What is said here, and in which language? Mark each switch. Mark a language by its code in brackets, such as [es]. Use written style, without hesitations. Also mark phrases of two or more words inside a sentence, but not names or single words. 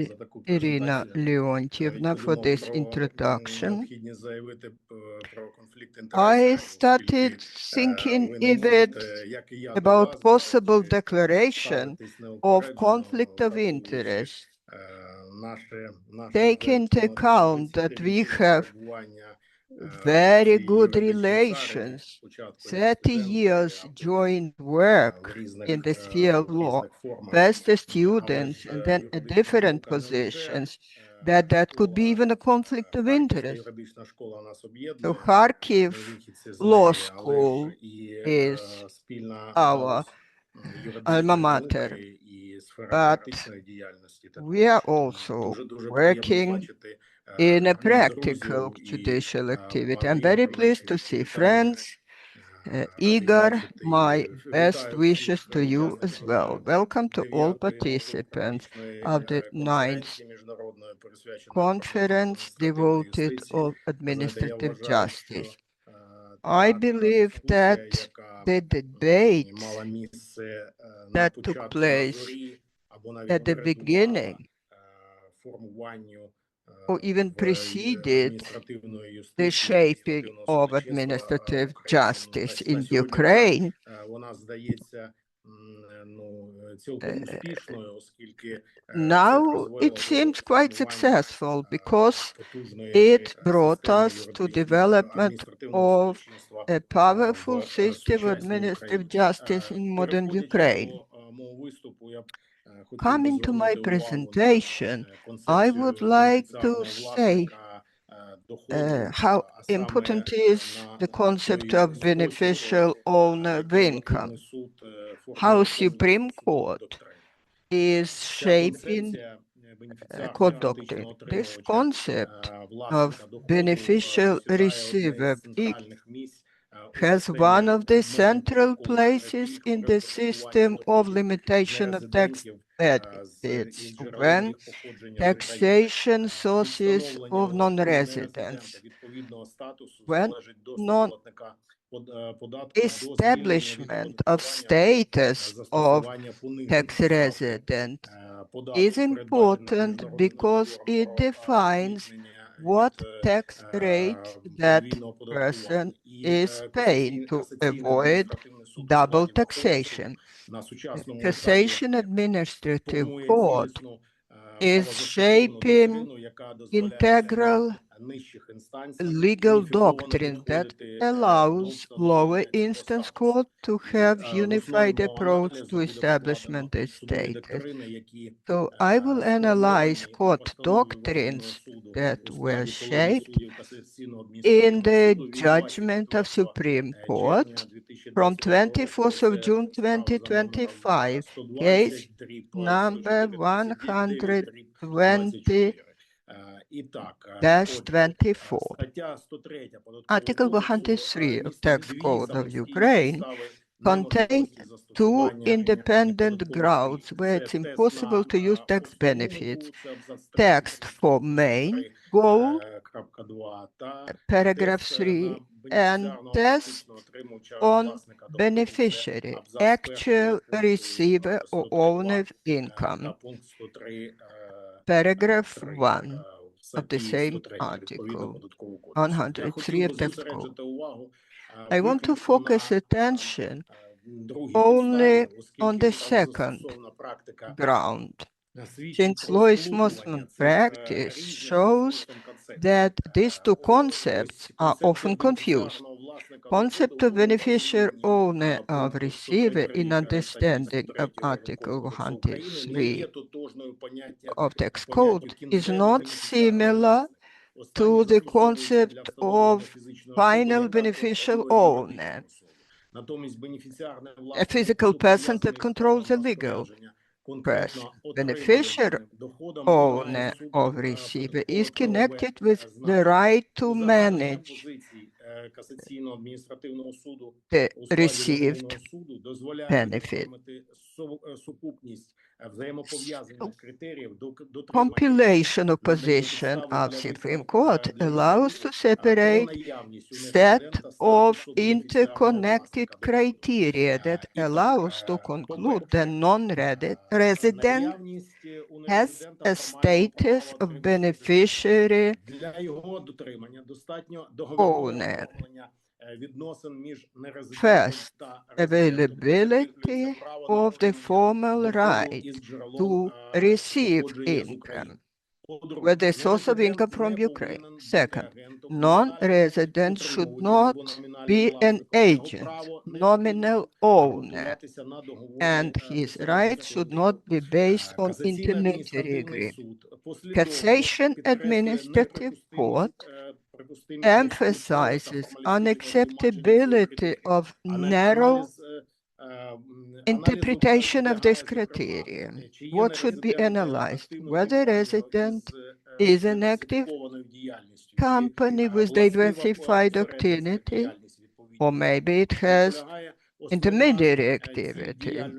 [uk] за таку Irina презентацію. [en] Leontievna, for [uk] Подумав [en] this [uk] про [en] introduction. [uk] необхідність заявити про конфлікт [en] I [uk] інтересів, [en] started [uk] оскільки [en] thinking [uk] ви не [en] a bit [uk] можете, як і я до [en] about [uk] вас, [en] possible [uk] чи [en] declaration [uk] ставитись [en] of [uk] неупереджено, [en] conflict of [uk] враховуючи [en] interest. [uk] наше [en] Take [uk] вже [en] into [uk] понад [en] account that we [uk] 30-річне [en] have [uk] перебування [en] very [uk] цій [en] good [uk] юридичній царині, [en] relations, [uk] спочатку [en] 30 [uk] як студенти, [en] years [uk] а потім [en] joint [uk] в [en] work [uk] різних, [en] in the sphere of [uk] в [en] law, [uk] різних формах. [en] first as [uk] Але [en] students [uk] ж [en] and then at [uk] юридична [en] different [uk] спілка не лише [en] positions, that could be even a conflict of [uk] Харківська [en] interest. [uk] юридична школа нас [en] So [uk] об'єднує, ми [en] Kharkiv [uk] вихідці з [en] Law [uk] неї, але ж [en] School [uk] і [en] is [uk] спільна [en] our [uk] галузь [en] alma [uk] юридичної [en] mater, [uk] науки і сфера [en] but [uk] практичної діяльності [en] we [uk] також. [en] are also [uk] Дуже приємно [en] working [uk] бачити [en] in a [uk] і [en] practical [uk] друзів, і [en] judicial activity. [uk] пана [en] I'm very [uk] Ігоря, [en] pleased to [uk] найщиріші [en] see [uk] вітання. [en] friends. [uk] Радий [en] Igor, [uk] бачити і [en] my best [uk] вітаю [en] wishes [uk] всіх [en] to you as [uk] учасників [en] well. Welcome to all [uk] 9-ї [en] participants [uk] науково-практичної [en] of the 9th [uk] конференції міжнародної, присвяченої [en] conference [uk] адміністративної [en] devoted [uk] юстиції. [en] of [uk] Знаєте, я [en] administrative [uk] вважаю, що [en] justice. [uk] та [en] I believe [uk] дискусія, [en] that [uk] яка [en] the debate [uk] мала місце на [en] that took [uk] початку, на [en] place [uk] зорі, або навіть [en] at the [uk] передувала [en] beginning [uk] формуванню [en] or even preceded [uk] адміністративної [en] the [uk] юстиції, [en] shaping [uk] адміністративного [en] of [uk] судочинства [en] administrative [uk] в Україні. [en] justice [uk] На [en] in [uk] сьогодні [en] Ukraine, [uk] вона здається цілком успішною, оскільки це [en] now [uk] призвело [en] it [uk] до [en] seems quite [uk] формування [en] successful because [uk] потужної [en] it brought [uk] системи [en] us to development [uk] адміністративного [en] of [uk] судочинства [en] a powerful [uk] в [en] system of [uk] сучасній [en] administrative [uk] Україні. [en] justice in modern [uk] Переходячи [en] Ukraine. [uk] до мого виступу, я б хотів би [en] Coming to my [uk] звернути увагу [en] presentation, [uk] на [en] I [uk] концепцію [en] would like to [uk] бенефіціарного [en] say [uk] власника доходу, [en] how [uk] а саме [en] important is the concept [uk] той [en] of [uk] спосіб, [en] beneficial owner of [uk] який [en] income, [uk] Верховний суд [en] how [uk] формує [en] Supreme [uk] судову [en] Court [uk] доктрину. [en] is [uk] Ця [en] shaping [uk] концепція бенефіціар [en] court [uk] чи [en] doctrine. [uk] фактично [en] This [uk] отримувача [en] concept [uk] власника [en] of [uk] доходу [en] beneficial [uk] посідає одне [en] receiver [uk] із центральних місць у [en] has [uk] системі [en] one of the [uk] норм [en] central [uk] податкових [en] places [uk] пільг [en] in [uk] при [en] the [uk] оподаткуванні [en] system of [uk] доходів [en] limitation of tax [uk] нерезидентів з [en] benefits [uk] джерелами [en] when [uk] їх походження з України. [en] taxation [uk] Від [en] sources [uk] встановлення [en] of [uk] у [en] non-residents, [uk] нерезидента відповідного статусу [en] when [uk] залежить доступ платника податку до звільнення від [en] establishment of [uk] оподаткування [en] status of [uk] застосування пониженої [en] tax [uk] ставки [en] resident [uk] податку, [en] is [uk] передбачених [en] important [uk] міжнародним [en] because [uk] договором [en] it [uk] про [en] defines [uk] звільнення [en] what [uk] від [en] tax rate that [uk] подвійного [en] person [uk] оподаткування. І [en] is paying to [uk] касаційний [en] avoid [uk] адміністративний суд у [en] double [uk] складі Верховного суду [en] taxation. [uk] на сучасному етапі [en] Cassation Administrative [uk] формує [en] Court [uk] цілісну [en] is [uk] правозастосовну [en] shaping [uk] доктрину, яка дозволяє [en] integral [uk] на нижчих інстанціях [en] legal [uk] уніфіковано [en] doctrine that [uk] підходити до [en] allows lower [uk] встановлення цього [en] instance [uk] статусу. [en] court to [uk] І [en] have [uk] в [en] unified [uk] основу [en] approach [uk] аналізу [en] to [uk] буде [en] establishment [uk] покладено [en] of [uk] судові [en] status. [uk] доктрини, які [en] So I will analyze [uk] сформовані [en] court [uk] постановою Верховного [en] doctrines [uk] суду [en] that [uk] у [en] were [uk] складі колегії [en] shaped [uk] суддів Касаційного [en] in [uk] адміністративного [en] the [uk] суду від [en] judgment of [uk] 24 [en] Supreme [uk] червня [en] Court from [uk] 2025 року. [en] 24th of [uk] Це [en] June [uk] справа за номером [en] 2025, case 120 number [uk] 104/139/24. І так, отже, [en] 120-24. [uk] стаття 103 Податкового [en] Article [uk] кодексу [en] 103 of [uk] містить [en] Tax [uk] дві [en] Code of [uk] самостійні [en] Ukraine [uk] підстави [en] contain [uk] неможливості [en] two [uk] застосування [en] independent [uk] податкових [en] grounds [uk] пільг. [en] where [uk] Це [en] it's [uk] тест [en] impossible to use [uk] на [en] tax [uk] особливу [en] benefits. [uk] мову, це абзац 3 [en] Text for main goal, [uk] крапка 2, та [en] paragraph [uk] тест [en] 3, [uk] на [en] and [uk] бенефіціарного [en] test [uk] фактичного отримувача [en] on [uk] власника доходу. Це [en] beneficiary, [uk] абзац перший [en] actual [uk] пункту [en] receiver or [uk] 103.2 [en] owner of [uk] та [en] income. [uk] пункт 103 [en] Paragraph [uk] 3 [en] 1 of the [uk] статті [en] same [uk] 103 відповідно [en] article, [uk] податкового кодексу. Я [en] 103 [uk] хотів би [en] of Tax Code. [uk] зосереджити увагу [en] I want to [uk] виключно [en] focus [uk] на [en] attention [uk] другій [en] only [uk] підставі, [en] on [uk] оскільки [en] the second [uk] правозастосовна практика [en] ground, [uk] свідчить [en] since [uk] про [en] law [uk] сплутування [en] enforcement [uk] цих [en] practice [uk] різних [en] shows [uk] за змістом концепцій. [en] that these two concepts [uk] Ось [en] are [uk] концепція [en] often confused. [uk] бенефіціарного власника [en] Concept [uk] доходу [en] of beneficiary [uk] у [en] owner of [uk] пункту [en] receiver [uk] 103.3 [en] in understanding of [uk] статті 103 [en] Article [uk] Кодексу України не є [en] 103 [uk] тотожною [en] of Tax [uk] поняттю [en] Code is [uk] кінцевого [en] not [uk] бенефіціарного [en] similar [uk] власника. Останній [en] to the [uk] застосовується для [en] concept [uk] встановлення [en] of [uk] фізичної особи, [en] final [uk] яка [en] beneficial [uk] контролює [en] owner, [uk] юридичну особу. Натомість бенефіціарний [en] a [uk] власник [en] physical [uk] доходу [en] person that [uk] пов'язаний з [en] controls [uk] правом [en] a legal [uk] розпорядження [en] person. [uk] конкретно [en] Beneficiary [uk] отриманим доходом і має [en] owner [uk] суд [en] of receiver is [uk] податкове правове [en] connected with the [uk] значення. [en] right to [uk] Узагальнення [en] manage [uk] позицій Касаційного адміністративного суду [en] the [uk] у складі [en] received [uk] Верховного суду дозволяє [en] benefit. [uk] виокремити сукупність взаємопов'язаних критеріїв дотримання [en] Compilation of [uk] надання [en] position [uk] підстави [en] of [uk] для [en] Supreme [uk] висновку [en] Court [uk] для [en] allows [uk] висновку [en] to [uk] про [en] separate [uk] наявність у [en] set [uk] нерезидента [en] of [uk] статусу бенефіціарного [en] interconnected [uk] власника доходу. [en] criteria that [uk] І так, [en] allows to conclude that [uk] по-перше, [en] non-resident [uk] наявність у [en] has [uk] нерезидента [en] a [uk] формального [en] status [uk] права [en] of [uk] на резидентство. [en] beneficiary [uk] Для його дотримання достатньо договірного [en] owner. [uk] оформлення відносин між нерезидентом [en] First, [uk] та резидентом. Це [en] availability [uk] закріплюється право на [en] of the [uk] отримання [en] formal [uk] доходу [en] right [uk] із джерелом [en] to receive [uk] походження з [en] income, [uk] України. По-друге, [en] with the source of [uk] нерезидент [en] income from [uk] не [en] Ukraine. [uk] повинен бути [en] Second, [uk] агентом номінальним [en] non-resident should [uk] утримувачем або [en] not [uk] номінальним [en] be an [uk] власником. Його [en] agent, [uk] право не [en] nominal [uk] повинно [en] owner, [uk] ґрунтуватися на договорі [en] and his rights should [uk] взаємозахисників. [en] not be based on [uk] Касаційний [en] intermediary [uk] адміністративний [en] agreement. [uk] суд послідовно [en] Cassation [uk] підкреслює [en] Administrative Court [uk] неприпустимість [en] emphasizes unacceptability of narrow interpretation of this criterion. What should be analyzed? Whether resident is an active company with diversified activity, or maybe it has intermediary activity.